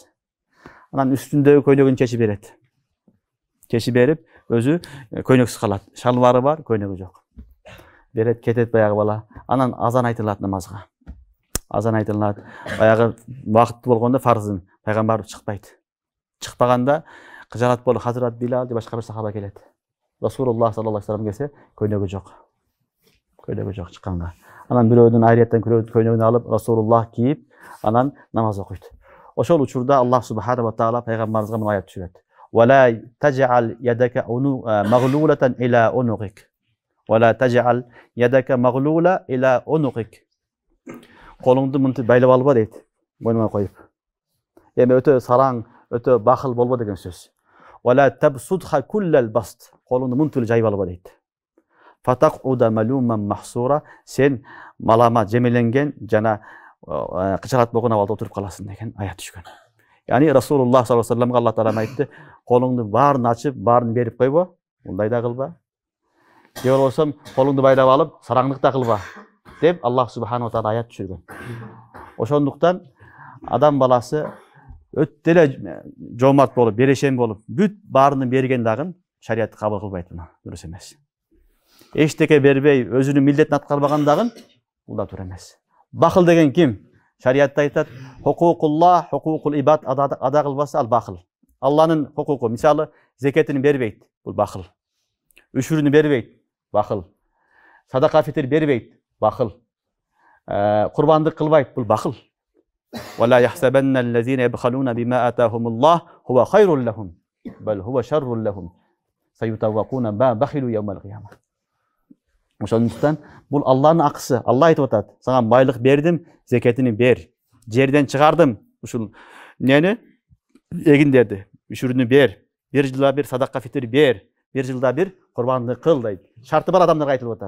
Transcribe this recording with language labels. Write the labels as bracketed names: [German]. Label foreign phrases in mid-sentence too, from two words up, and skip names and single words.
[Kyrgyz] Анан үстүндөгү көйнөгүн чечип берет. Чечип берип, өзү көйнөксүз калат. Шалбары бар, көйнөгү жок. Берет, кетет баягы бала. Анан азан айтылат намазга. Азан айтылат. Баягы убакыты болгондо фарзын пайгамбар чыкпайт. Чыкпаганда кыжалат болуп Хазрат Билал деп башка бир сахаба келет. Расулуллах [Arabic] صلى الله عليه وسلم [Kyrgyz] келсе, көйнөгү жок. Көйнөгү жок чыкканга. Анан бирөөнүн айрияттан көйнөгүн алып Расулуллах кийип, анан намаз окуйт. Ошол учурда [Arabic] الله سبحانه وتعالى [Kyrgyz] пайгамбарыбызга мына аят түшүрөт. [Arabic] ولا تجعل يدك مغلولة إلى عنقك. ولا تجعل يدك مغلولة إلى عنقك. [Kyrgyz] Колуңду мынтип байлап алба дейт, мойнуңа коюп. Эми өтө сараң, өтө бахыл болбо деген сөз. [Arabic] ولا تبسطها كل البسط. [Kyrgyz] Колуңду мынтип жайып алба дейт. [Arabic] فتقعد ملوما محسورا, [Kyrgyz] сен малама жемеленген жана кычалат болгон абалда отуруп каласың деген аят түшкөн. Яни Расулуллах [Arabic] صلى الله عليه وسلم الله تعالى [Kyrgyz] айтты, колуңду баарын ачып, баарын берип койбо, мындай да кылба. Же болбосо колуңду байлап алып, сараңдыкта кылба деп [Arabic] الله سبحانه وتعالى [Kyrgyz] аят түшүргөн. Ошондуктан адам баласы өтө эле жомарт болуп, берешен болуп, бүт баарынын берген дагы шариятты кабыл кылбайт, мына дурус эмес. Эчтеке бербей, өзүнүн милдетин аткарбаган дагы бул да туура эмес. Бахыл деген ким? Шариятта айтат, [Arabic] حقوق الله، حقوق العباد [Kyrgyz] ада кылбаса ал бахыл. Алланын хукуку, мисалы, зекетин бербейт, бул бахыл. Үшүрүнү бербейт, бахыл. [Arabic] صدقة الفطر [Kyrgyz] бербейт, бахыл. Курбандык кылбайт, бул бахыл. [Arabic] ولا يحسبن الذين يبخلون بما آتاهم الله هو خير لهم بل هو شر لهم سيطوقون ما بخلوا يوم القيامة. [Kyrgyz] Ошондуктан бул Алланын акысы. Алла айтып атат: "Сага байлык бердим, зекетини бер. Жерден чыгардым, ушул нени? Эгиндерди, үшүрүнү бер. Bir жылда бир [Arabic] صدقة الفطر [Kyrgyz] бер. Bir жылда бир курбандык кыл" дейт. Шарты бар адамдарга айтылып атат.